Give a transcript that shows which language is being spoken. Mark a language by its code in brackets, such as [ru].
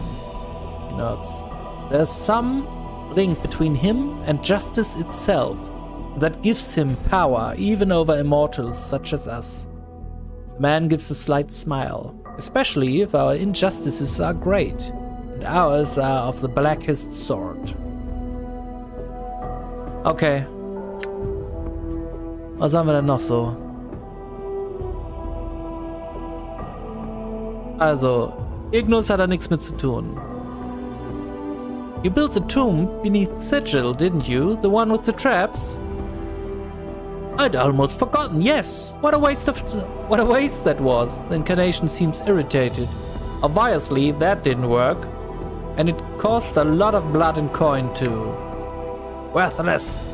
[en] He nods. There's some link between him and justice itself that gives him power even over immortals such as us. The man gives a slight smile, especially if our injustices are great, and ours are of the blackest sort. [de] Okay. Was haben wir denn noch so? Also, Ignus hat da nichts mit zu tun. [en] You built the tomb beneath Sigil, didn't you? The one with the traps? I'd almost forgotten, yes. What a waste that was. The incarnation seems irritated. Obviously, that didn't work. And it cost a lot of blood and coin too. Worthless.